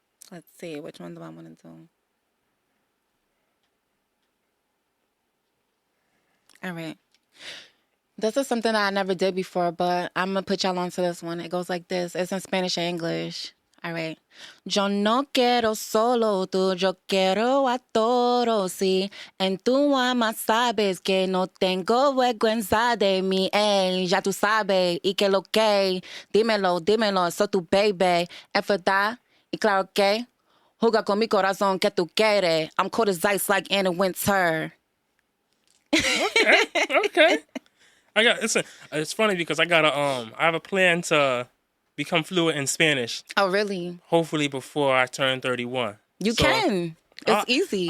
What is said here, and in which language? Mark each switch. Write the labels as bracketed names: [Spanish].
[English] Let's see. Which one do I want to do? All right. This is something that I never did before, but I'm going to put y'all onto this one. It goes like this. It's in Spanish and English. All right. [Spanish] Yo no quiero solo tú, yo quiero a todos, sí. En tu alma sabes que no tengo vergüenza de mí, ey. Ya tú sabes, y que lo que. Dímelo, dímelo, soy tu baby. Es verdad, y claro que. Juega con mi corazón que tú quieres. [English] I'm cold as ice like in the winter. Okay. It's funny because I have a plan to become fluent in Spanish. Oh, really? Hopefully before I turn 31. You can. It's easy.